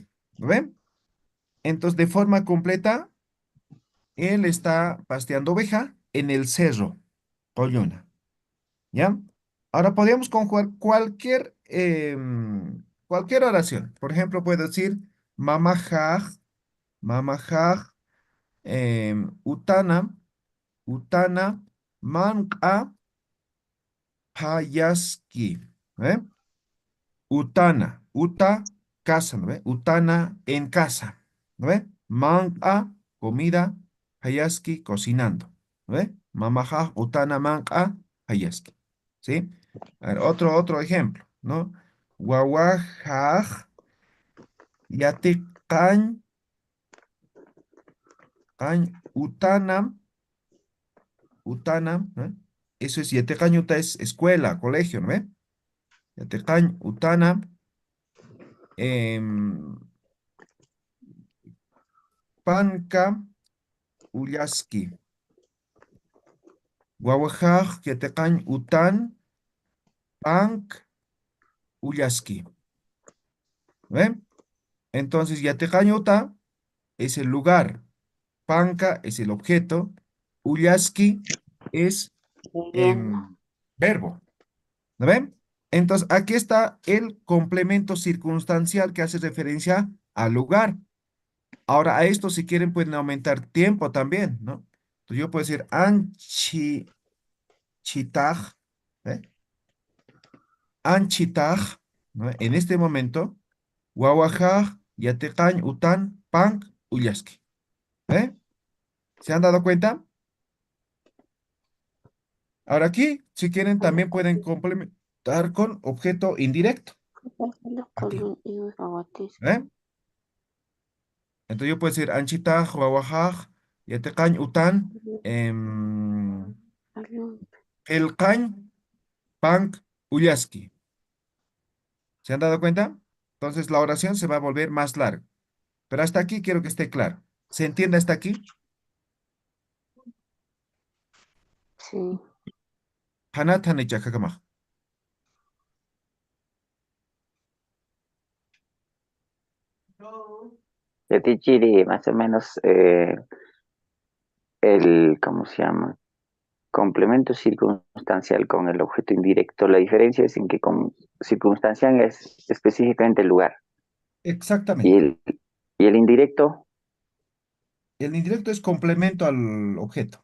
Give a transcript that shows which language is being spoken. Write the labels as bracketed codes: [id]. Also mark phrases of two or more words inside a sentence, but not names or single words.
[es] ¿No ven? Entonces, de forma completa, él está pasteando oveja en el cerro. Collona. ¿Ya? Ahora podríamos conjugar cualquier oración. Por ejemplo, puedo decir [ay] mamajaj, utana, utana, manqa, payaski. [es] ¿Eh? [ay] Utana, uta, [es] casa, ¿no ve? Utana, en casa. ¿No ve? Manqa, comida, payaski, cocinando. ¿No ve? [ay] Mamajaj, utana, manqa, payaski. [es] ¿Sí? A ver, otro ejemplo, ¿no? [ay] Wawajaj, yatiqan, utanam, utanam, [es] ¿no? Eso es, [ay] yatiqan uta [es] es escuela, colegio, ¿no ve? [ay] Yatiqan utanam, em, panka, ullaski. Wawajaj, yatiqan utan, pank, ullaski. [es] ¿Ven? Entonces, [ay] yatiqan uta [es] es el lugar. Panca es el objeto, Uyaski es verbo. ¿No ven? Entonces, aquí está el complemento circunstancial que hace referencia al lugar. Ahora, a esto, si quieren, pueden aumentar tiempo también, ¿no? Entonces, yo puedo decir chitaj, ¿eh? Anchitaj, ¿no? En este momento, [ay] wawajaj, yateqañ, utan, pank, uyaski. [es] ¿Eh? ¿Se han dado cuenta? Ahora aquí, si quieren, también pueden complementar con objeto indirecto. Aquí, ¿eh? Entonces yo puedo decir [ay] anchitaj, wawajaj, yatecañ, utan, elcañ, panc, uyaski. [es] ¿Se han dado cuenta? Entonces la oración se va a volver más larga. Pero hasta aquí quiero que esté claro. ¿Se entiende hasta aquí? Sí. [ay] Hanat hanechakakamaj. Chiri, [es] más o menos ¿cómo se llama? Complemento circunstancial con el objeto indirecto. La diferencia es en que con circunstancial es específicamente el lugar y Exactamente. el indirecto El indirecto es complemento al objeto,